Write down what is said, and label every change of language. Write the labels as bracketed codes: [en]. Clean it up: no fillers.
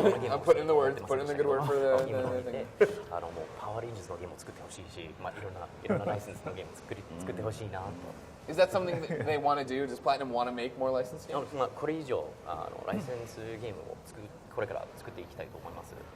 [en] I'm putting in the words, put in the good word for the thing. [ja] もうパワーレンジャーズのゲームを作ってほしいし、いろんなライセンスのゲームを作ってほしいなと。 [en] Is that something that they want to do? Does Platinum want to make more licensed games? [ja] これ以上ライセンスゲームをこれから作っていきたいと思います。